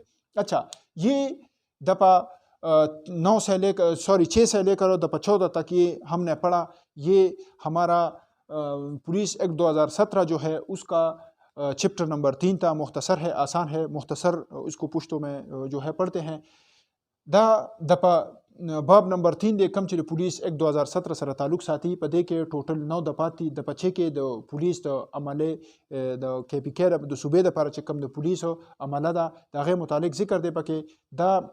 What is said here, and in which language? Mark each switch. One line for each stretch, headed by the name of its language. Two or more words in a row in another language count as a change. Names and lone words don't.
Urdu: اچھا، یہ دفعہ 6 سے لے کر دفعہ 14 تک یہ ہم نے پڑھا۔ یہ ہمارا پولیس ایکٹ 2017 جو ہے اس کا
English: chapter number
Urdu: 3 تھا، مختصر ہے، آسان ہے، مختصر اس کو پشتوں میں جو ہے پڑھتے ہیں۔
Pashto: دا دپا باب نمبر 3 دے کم چې د پولیس ایکٹ 2017 سره تعلق ساتي، په دې کې ټوټل 9 دپات دي. دپه 6 کې د پولیس د عملې د KPK د صوبې دپاره چې کم د پولیسو عمله ده د هغې متعلق ذکر دی پکې.